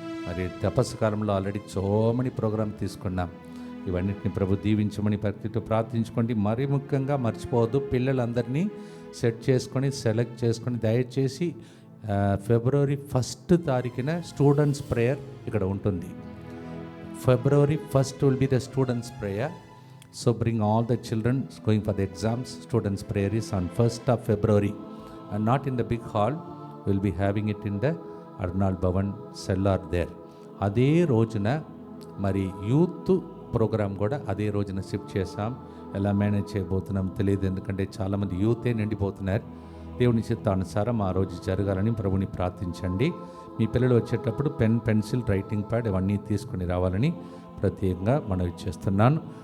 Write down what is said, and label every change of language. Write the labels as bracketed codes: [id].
[te] మరి తపస్సు కాలంలో ఆల్రెడీ చోమని ప్రోగ్రామ్ తీసుకున్నాం. ఇవన్నిటిని ప్రభు దీవించమని భక్తితో ప్రార్థించుకోండి. మరీ ముఖ్యంగా మర్చిపోవద్దు, పిల్లలందరినీ సెట్ చేసుకొని సెలెక్ట్ చేసుకొని దయచేసి February 1st తారీఖున స్టూడెంట్స్ ప్రేయర్ ఇక్కడ ఉంటుంది. [en] February 1st will be the students prayer. So bring all the children going for the exams. Students prayer is on 1st of February and not in the big hall. We'll be having it in the Arnal Bhavan cellar there. [te] అదే రోజున మరి youth programme కూడా అదే రోజున shift చేసాం. ఎలా manage చేయబోతున్నాం తెలియదు, ఎందుకంటే చాలామంది యూతే నిండిపోతున్నారు. దేవుని చిత్తానుసారం ఆ రోజు జరగాలని ప్రభుని ప్రార్థించండి. మీ పిల్లలు వచ్చేటప్పుడు పెన్, పెన్సిల్, రైటింగ్ ప్యాడ్ ఇవన్నీ తీసుకుని రావాలని ప్రత్యేకంగా మనవి చేస్తున్నాను.